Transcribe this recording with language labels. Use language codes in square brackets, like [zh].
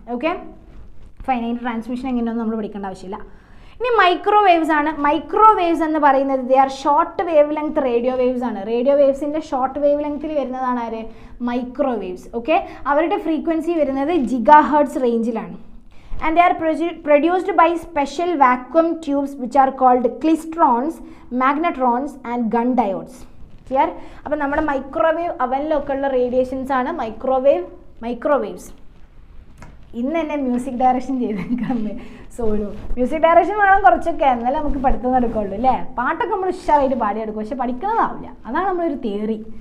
[ml] Okay, finite transmission എങ്ങനെയൊന്നും നമ്മൾ പഠിക്കേണ്ട ആവശ്യമില്ല. ഇനി മൈക്രോവേവ്സ് ആണ്. മൈക്രോവേവ്സ് എന്ന് പറയുന്നത് [en] they are short wavelength radio waves [ml] ആണ്. റേഡിയോ വേവ്സിൻ്റെ ഷോർട്ട് വേവ് ലെങ്ത്തിൽ വരുന്നതാണ് ആര്? മൈക്രോവേവ്സ്. ഓക്കെ, അവരുടെ ഫ്രീക്വൻസി വരുന്നത് ജിഗാഹെർട്സ് റേഞ്ചിലാണ്. [en] And they are produced by special vacuum tubes which are called klystrons, magnetrons and gun diodes. Clear? [ml] അപ്പോൾ നമ്മുടെ microwave അവനിലൊക്കെ ഉള്ള റേഡിയേഷൻസ് ആണ് മൈക്രോവേവ്സ്. ഇന്ന് തന്നെ music direction ചെയ്തേക്കാമേ. Sonu music direction വേണം കുറച്ചൊക്കെ, എന്നാലേ നമുക്ക് പഠിത്തം നടക്കുള്ളൂ അല്ലേ. പാട്ടൊക്കെ നമ്മൾ ഉഷാറായിട്ട് പാടിയെടുക്കും, പക്ഷെ പഠിക്കുന്നതാവില്ല. അതാണ് നമ്മളൊരു തിയറി.